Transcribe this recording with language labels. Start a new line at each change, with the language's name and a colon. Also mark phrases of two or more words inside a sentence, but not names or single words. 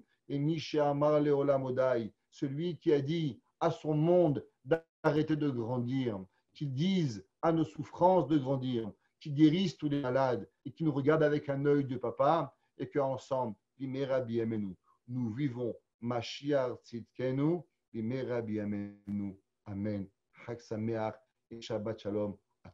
French: Et
Hebrew: מי שאמר לעולמו די,
French: celui qui a dit à son monde d'arrêter de grandir, qu'il dise à nos souffrances de grandir, qu'il guérisse tous les malades et qui nous regarde avec un œil de papa et qu'ensemble,
Hebrew: במהרה בימינו,
French: nous vivons
Hebrew: משיח צדקנו, במהרה בימינו.
French: Amen.
Hebrew: חג שמח et שבת שלום.